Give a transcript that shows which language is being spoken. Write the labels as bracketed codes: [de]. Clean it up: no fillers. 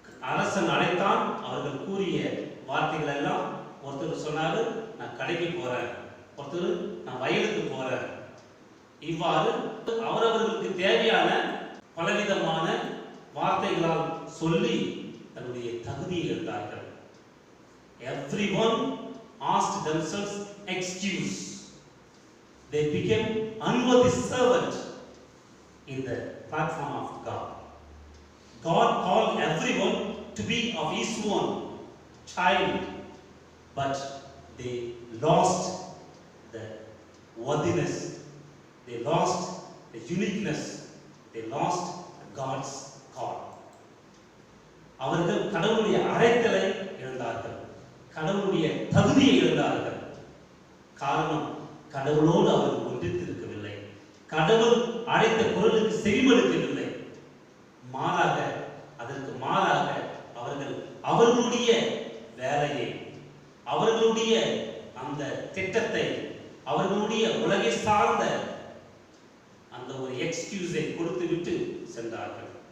[ta] அரசன் அழைத்தான். அவர்கள் கூறிய வார்த்தைகள் எல்லாம், ஒருத்தர் சொன்னாரு நான் கடைக்கு போறேன், ஒருத்தர் நான் வயலுக்கு போறேன். இவ்வாறு அவரவர்களுக்கு தேவையான பலவிதமான வார்த்தைகளால் சொல்லி தன்னுடைய தகுதியை எழுந்தார்கள். [en] Everyone asked themselves excuse. They became unworthy servant in the platform of God. God called everyone to be of his own child, but they lost the worthiness, they lost the uniqueness, they lost God's call. [ta] அவர்கள் கடவுளுடைய அழைத்தலை இழந்தார்கள், கடவுளுடைய தகுதியை இழந்தார்கள். காரணம், கடவுளோடு அவர்கள் ஒன்றித்திருக்கவில்லை, கடவுள் அழைத்த குரலுக்கு செவிமடுக்கவில்லை. மாறாக, அதற்கு மாறாக அவர்கள் அவர்களுடைய வேலையை, அவர்களுடைய அந்த திட்டத்தை, அவர்களுடைய உலகை சார்ந்த அந்த ஒரு எக்ஸ்கியூஸை கொடுத்து விட்டு சென்றார்கள்.